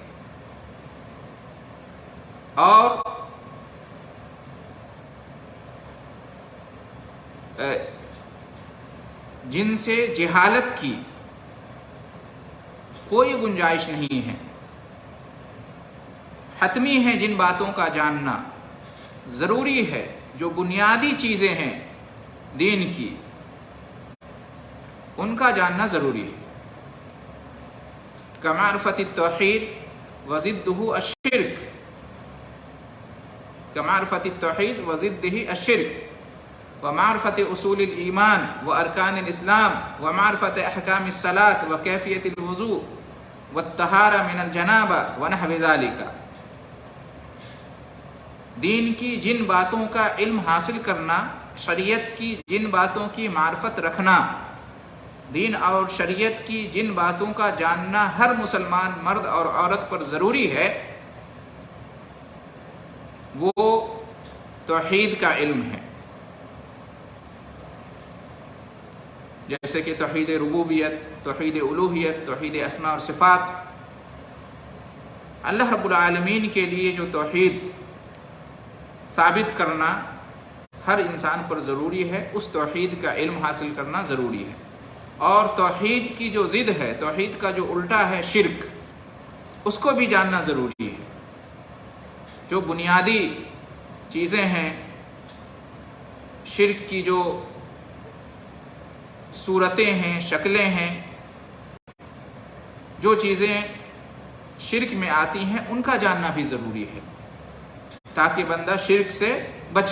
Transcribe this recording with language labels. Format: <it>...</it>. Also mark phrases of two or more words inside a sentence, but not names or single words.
<hi>और जिनसे जहालत की कोई गुंजाइश नहीं है। हतमी है जिन बातों का जानना, ज़रूरी है जो बुनियादी चीज़ें हैं दीन की, उनका जानना ज़रूरी है।</hi> <ar>كمعرفة التوحيد وضده الشرك، كمعرفة التوحيد وضده الشرك ومعرفة أصول الإيمان وأركان الإسلام ومعرفة أحكام الصلاة وكيفية الوضوء والطهارة من الجنابة ونحو ذلك.</ar> <hi>दीन की जिन बातों का इल्म हासिल करना, शरीयत की जिन बातों की मार्फत रखना, दीन और शरीयत की जिन बातों का जानना हर मुसलमान मर्द और औरत पर ज़रूरी है, वो तौहीद का इल्म है। जैसे कि तौहीद रुबूबियत, तौहीद उलूहियत, तौहीद अस्मा और सिफ़ात। अल्लाह रब्बुल आलमीन के लिए जो तौहीद साबित करना हर इंसान पर ज़रूरी है, उस तौहीद का इल्म हासिल करना ज़रूरी है। और तौहीद की जो ज़िद है, तौहीद का जो उल्टा है शिर्क, उसको भी जानना ज़रूरी है। जो बुनियादी चीज़ें हैं शिर्क की, जो सूरतें हैं, शक्लें हैं, जो चीज़ें शिर्क में आती हैं, उनका जानना भी ज़रूरी है ताकि बंदा शिर्क से बचे।</hi>